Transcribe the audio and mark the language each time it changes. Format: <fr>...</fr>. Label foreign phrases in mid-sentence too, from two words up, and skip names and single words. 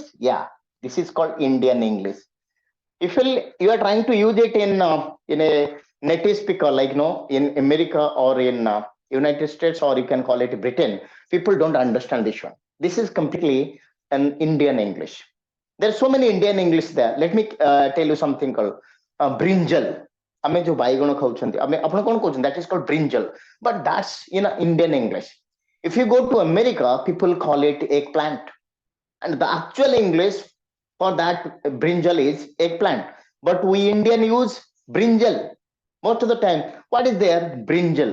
<en>Yeah, this is called Indian English. If you are trying to use it in a native speaker like in America or in United States or you can call it Britain, people don't understand this one. This is completely an Indian English. There are so many Indian English there. Let me tell you something called brinjal.</en> <or>ଆମେ ଯୋଉ ବାଇଗଣ ଖାଉଛନ୍ତି ଆପଣ କଣ କହୁଛନ୍ତି,</or> <en>that is called brinjal, but that's Indian English. If you go to America, people call it eggplant, and the actual English for that brinjal is eggplant, but we Indian use brinjal most of the time. What is there? Brinjal.</en>